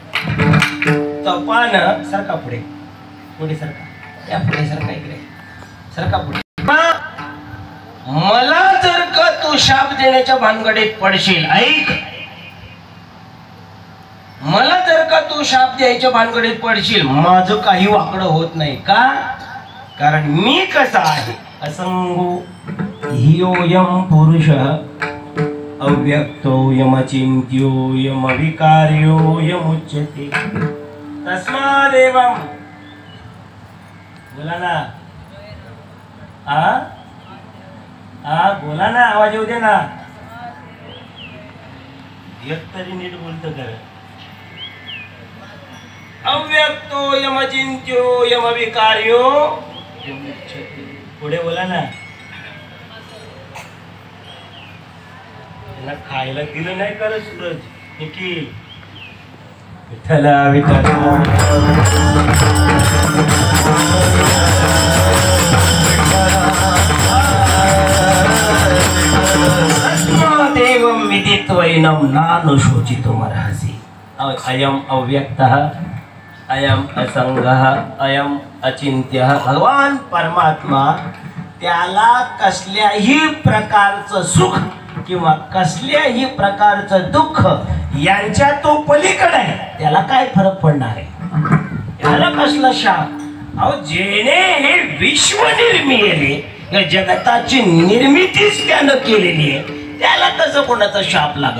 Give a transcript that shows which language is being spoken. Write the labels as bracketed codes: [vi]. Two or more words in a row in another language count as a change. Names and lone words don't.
[mr] तपानं सरका पुढे पुढे सरका, या पुढे सरका, इकडे सरका पुढे. मला जर का तू शाप देण्याच्या भानगडीत पडशील, ऐक, मला जर का तू शाप द्यायच्या भानगडीत पडशील, माझं काही वाकडं होत नाही का? कारण मी कसा आहे, [sa] असंगो हियोयम पुरुष अव्यक्तो यमचिंत्यो यमविकार्यो यमुच्यते तस्मादेवं. [mr] बोला ना, बोला ना, आवाज येऊ दे ना. एक तरी नीट बोलतो कर. [sa] अव्यक्तो यमचिंत्यो यमविकार्यो [mr] पुढे बोला ना. त्यांना खायला दिलं नाही का सूरज निखिल? विठ्ठला विठ्ठला. [sa] देवं विदित्वैनं नानुशोचितुमर्हसि. अयम अव्यक्तः अयम असंगः अयम अचिंत्यः. [mr] भगवान परमात्मा त्याला कसल्याही प्रकारचं सुख किंवा कसल्याही प्रकारचं दुःख यांच्या तो पलीकडे आहे. त्याला काय फरक पडणार आहे? त्याला कसला शाप? अहो जेने हे विश्व निर्मिले या जगताची निर्मितीच त्यानं केलेली आहे, त्याला कसं कोणाचा शाप लागल?